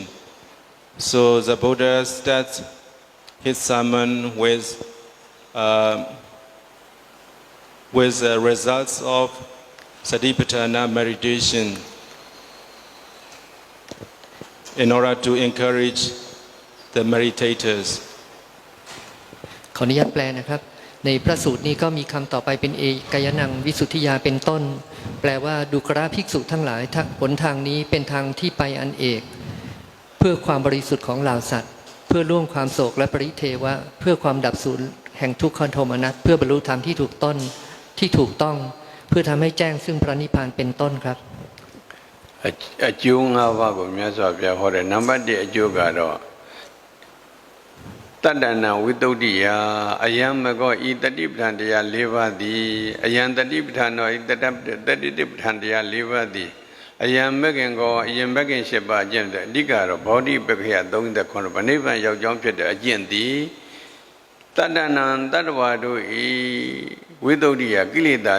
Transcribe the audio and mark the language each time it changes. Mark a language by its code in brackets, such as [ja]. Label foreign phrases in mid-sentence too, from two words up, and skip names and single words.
[en] So the Buddha starts his sermon with the results of Satipatthana meditation in order to encourage the meditators. [th] ขออนุญาตแปลนะครับในพระสูตรนี้ก็มีคำต่อไปเป็นเอกายนังวิสุทธิยาเป็นต้นแปลว่าดูกราภิกษุทั้งหลายหนทางนี้เป็นทางที่ไปอันเอกเพื่อความบริสุทธิ์ของเหล่าสัตว์เพื่อล่วงความโศกและปริเทวะเพื่อความดับสูญแห่งทุกขโทมนัสเพื่อบรรลุธรรมที่ถูกต้องเพื่อทำให้แจ้งซึ่งพระนิพพานเป็นต้นครับ [my] အကျိုး၅ပါးကိုမြတ်စွာဘုရားဟောတယ်နံပါတ်1အကျိုးကတော့တတ္တနာဝိတုဒ္ဓိယအယံမကောဤတတိပဋ္ဌာန်တရား၄ပါးသည်အယံတတိပဋ္ဌာန်တော်ဤတတိပဋ္ဌာန်တရား၄ပါးသည်အယံမဂ္ဂင်ကောအယံမဂ္ဂင်၈ပါးအကျင့်တဲ့အဓိကတော့ဗောဓိပက္ခယ39ပါးနိဗ္ဗာန်ရောက်ကြောင်းဖြစ်တဲ့အကျင့်သည်တတ္တနံတတ္တဝါတို့ဤဝိတုဒ္ဓိယကိလေသာ